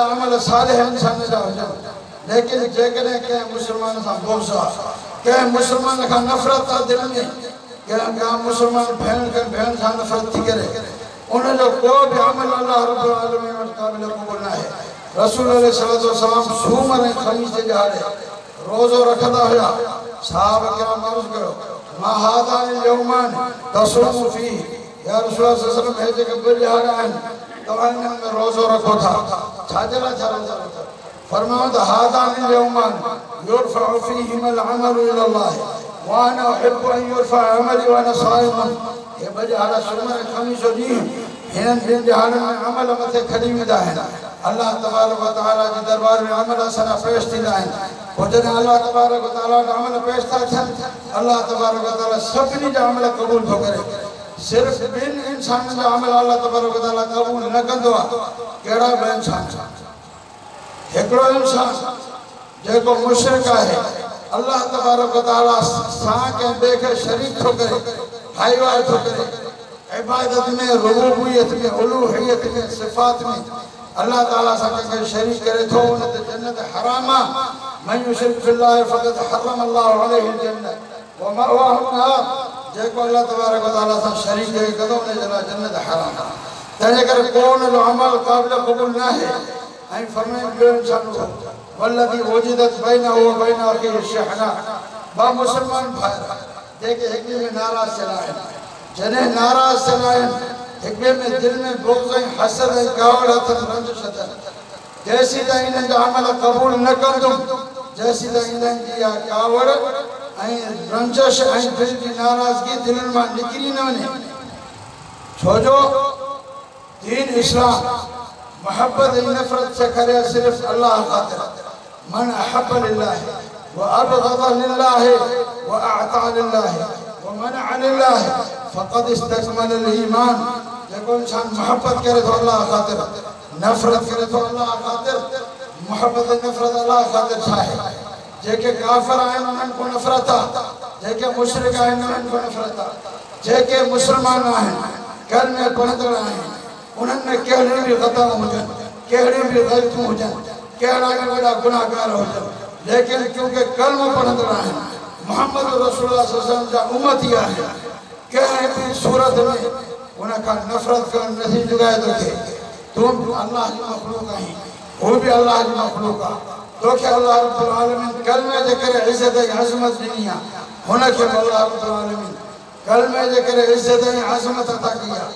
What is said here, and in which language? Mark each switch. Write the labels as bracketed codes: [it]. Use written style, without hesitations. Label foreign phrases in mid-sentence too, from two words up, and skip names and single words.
[sd] अमल सालिह इंसान जा हुजनि लेकिन जेकॾहिं कंहिं मुसलमान सां बुग़्ज़ आहे कंहिं मुसलमान खां नफ़रत आहे दिलि में कंहिं मुसलमान भेण सां नफ़रत थी करे उनजो को बि अमल अल्लाह रब्बुल आलमीन वटि क़ाबिल क़बूल न आहे रसूल अलैहिस्सलातु वस्सलाम सूमर ऐं ख़मीस जे ॾियारे रोज़ो रखंदा हुआ साहब किराम अर्ज़ु कयो [ar] ما هذان يومان تصومه فيه يا رسول صلى الله عليه وسلم [sd] हे जेके ॿ ॾियार आहिनि तव्हां इन्हनि में रोज़ो रखो था छाजे लाइ छा रोज़ो रखो फरमायो त [ar] هذان يومان يرفع فيهما العمل إلى الله وأنا أحب أن يرفع عملي وأنا صائم [sd] ये ॿ ॾियार सूमर ऐं ख़मीस जो ॾींहुं हिननि ॿिनि ॾियारनि में अमल मथे खणी वेंदा आहिनि अल्लाह तबारक व तआला जे दरबार में अमल असांजा पेश थींदा आहिनि पोइ जॾहिं अल्लाह तबारक व तआला जा अमल पेश था थियनि अल्लाह तबारक व तआला सभिनी जा अमल क़बूल थो करे सिर्फ़ ॿिनि इंसाननि जा अमल अल्लाह तबारक व तआला क़बूल न कंदो आहे कहिड़ा ॿ इंसान हिकिड़ो इंसान जेको मुशरिक आहे अल्लाह तबारक व तआला सां कंहिं ॿिए खे शरीक थो करे भाईवार थो करे इबादत में, रुबूबियत में, उलूहियत में, सिफात में अल्लाह ताला सां कंहिंखे शरीक करे थो उन ते जन्नत हराम आहे। [ar] من يشرك بالله فقد حرم الله عليه الجنة ومأواه النار. [sd] जेको अल्लाह तबारक व तआला सां शरीक कंदो उन जे लाइ जन्नत हराम आहे। तंहिंजे करे कोन जो अमल क़ाबिल क़बूल न आहे। ऐं फरमाइनि ॿियो इंसान [ar] والذي وجدت بينه وبين أخيه شحناء. [sd] ॿ मुस्लमान भाइर जेके हिक ॿिए में नाराज़ थियल आहिनि, जॾहिं नाराज़ थियल आहिनि, हिक ॿिए में दिलि में बुग़्ज़ ऐं हसद ऐं कावड़ अथनि, रंजिश अथनि, जेसीं ताईं इन्हनि जा अमल क़बूल न कंदुमि, जेसीं ताईं इन्हनि जी इहा कावड़ ऐं रंजिश ऐं दिलि जी नाराज़गी दिलनि मां निकिरी न वञे। छो जो दीन इस्लाम मोहब्बत ऐं नफ़रत सेखारिया सिर्फ़ु अल्लाह ख़ातिर। [ar] من أحب لله وأبغض لله وأعطى لله ومنع لله فقد استكمل الإيمان. [sd] जेको इंसान मोहब्बत करे थो अल्लाह ख़ातिर, नफ़रत करे थो अल्लाह ख़ातिर, मोहब्बत ऐं नफ़रत अल्लाह ख़ातिर छा आहे? जेके काफ़िर आहिनि उन्हनि को नफ़रत आहे, जेके मुशरिक आहिनि उन्हनि को नफ़रत आहे, जेके मुस्लमान आहिनि, कलमे पढ़ंदड़ आहिनि, उन्हनि में कहिड़ियूं बि ख़ताऊं हुजनि, कहिड़ियूं बि ग़लतियूं हुजनि, कहिड़ा बि वॾा गुनाहगार हुजनि, लेकिन क्योंकि कलमो पढ़ंदड़ आहिनि, मोहम्मद रसूलुल्लाह सल्लल्लाहु अलैहि वसल्लम जा उम्मती आहिनि, कंहिं बि सूरत में उन खां नफ़रत करणु नथी जुगाए तोखे। तूं बि अल्लाह जी मख़लूक़ आहीं, हू बि अल्लाह जी मख़लूक़ आहे। तोखे अल्लाह रब्बुल आलमीन कलमे जे करे इज़त ऐं अज़मत ॾिनी आहे, हुनखे बि अल्लाह रब्बुल आलमीन कलमे जे करे इज़त ऐं अज़मत अता कई आहे।